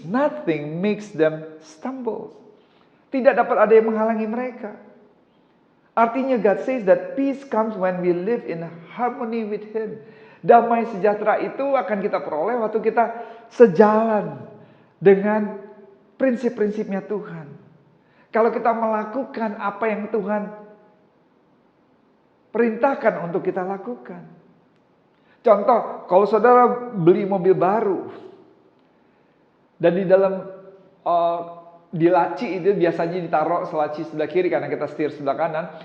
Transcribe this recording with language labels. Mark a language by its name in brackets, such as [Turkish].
[English] Nothing makes them stumble. [Indonesian] Tidak dapat ada yang menghalangi mereka. Artinya [English] God says that peace comes when we live in harmony with Him. [Indonesian] Damai sejahtera itu akan kita peroleh waktu kita sejalan dengan prinsip-prinsipnya Tuhan. Kalau kita melakukan apa yang Tuhan perintahkan untuk kita lakukan. Contoh, kalau saudara beli mobil baru dan di dalam di laci itu biasanya ditaruh selaci sebelah kiri karena kita setir sebelah kanan.